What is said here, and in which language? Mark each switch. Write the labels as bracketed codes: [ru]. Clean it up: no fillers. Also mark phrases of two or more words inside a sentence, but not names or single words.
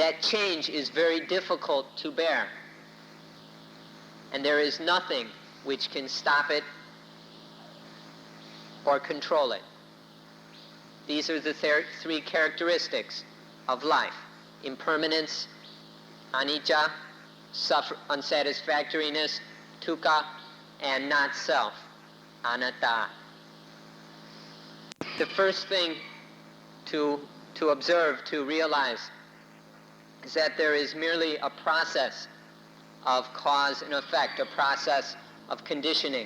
[en] that change is very difficult to bear. And there is nothing which can stop it or control it. These are the three characteristics of life: impermanence, anicca, unsatisfactoriness, dukkha, and not self, anatta. The first thing to observe, to realize, is that there is merely a process of cause and effect, a process of conditioning.